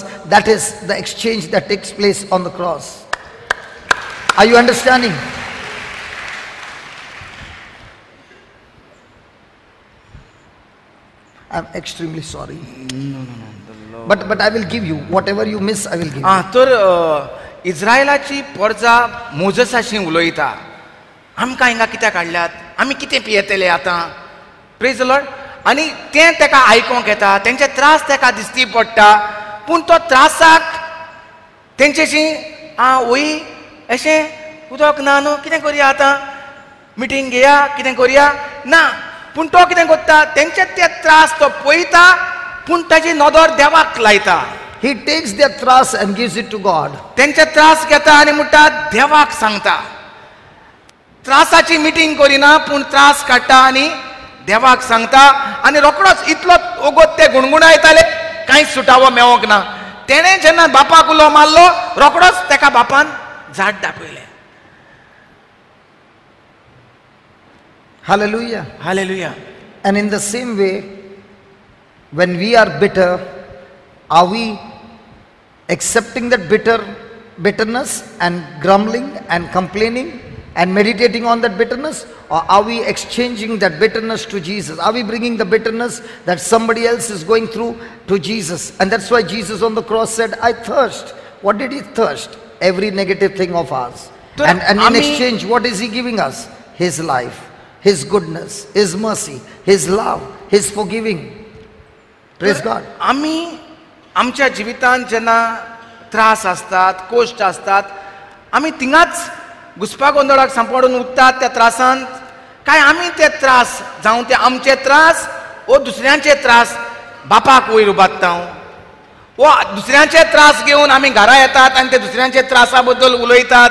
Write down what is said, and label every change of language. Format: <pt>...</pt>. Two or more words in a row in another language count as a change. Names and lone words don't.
<en>That is the exchange that takes place on the cross. Are you understanding? I'm extremely sorry. But I will give you whatever you miss. I will give you.</en> <kok>तर इस्रायलाची परजा मोजेसाशी उलयता. आमकां हिंगा कित्याक हाडल्यात, आमी कितें पियेतले आतां,</kok> <en>praise the Lord.</en> <kok>आनी तें तेका आयकोंक येता, तेंचे त्रास तेका दिसती पडटा, पूण तो त्रासाक तेंचेशी वय अशें उदक ना न्हू, कितें करया आतां, मिटींग घेया, कितें करया ना. पूण तो कितें करता, तेंचे ते त्रास तो पळयता, पूण ताची नदर देवाक लायता.</kok> <en>He takes their त्रास and gives it to God.</en> <kok>तेंचे त्रास घेता आनी म्हणटा देवाक सांगता. त्रासाची मिटींग करिना, पूण त्रास काडटा आनी देवाक सांगता. आनी रोखडोच इतलो ओगोत ते गुणगुणायताले, कांयच सुटावो मेळोंक ना. तेणें जेन्ना बापाक उलो मारलो, रोखडोच तेका बापान झाड दाखयलें.</kok> <en>Hallelujah.</en> <kok>हालेलुया.</kok> <en>And in the same way, when we are bitter, are we accepting that bitterness and grumbling and complaining and meditating on that bitterness, or are we exchanging that bitterness to Jesus? Are we bringing the bitterness that somebody else is going through to Jesus? And that's why Jesus on the cross said, I thirst. What did he thirst? Every negative thing of ours. And in exchange, what is he giving us? His life, his goodness, his mercy, his love, his forgiving. Praise God.</en> <kok>आमी आमच्या जिवितांत जेन्ना त्रास असतात, कोश्ट असतात, आमी थिंगाच घुसपा गोंदळाक सांपडून उरतात त्या त्रासांत, काय आमी ते त्रास जावं ते आमचे त्रास वो दुसऱ्यांचे त्रास बापाक वयर उबारता, वो दुसऱ्यांचे त्रास घेवन आमी घरा येतात आनी ते दुसऱ्यांचे त्रासा बद्दल उलयतात.</kok>